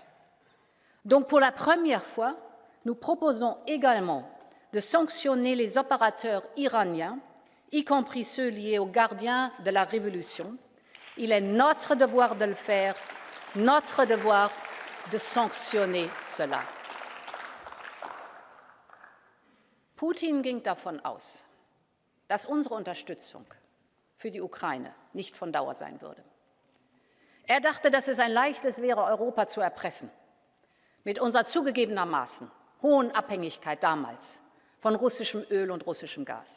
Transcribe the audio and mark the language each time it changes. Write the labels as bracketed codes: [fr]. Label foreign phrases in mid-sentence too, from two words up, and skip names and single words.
[fr] Donc, pour la première fois, nous proposons également de sanctionner les opérateurs iraniens, y compris ceux liés aux gardiens de la révolution. Il est notre devoir de le faire, notre devoir de sanctionner cela. [de] Putin ging davon aus, dass unsere Unterstützung für die Ukraine nicht von Dauer sein würde. Er dachte, dass es ein leichtes wäre, Europa zu erpressen, mit unserer zugegebenermaßen hohen Abhängigkeit damals von russischem Öl und russischem Gas.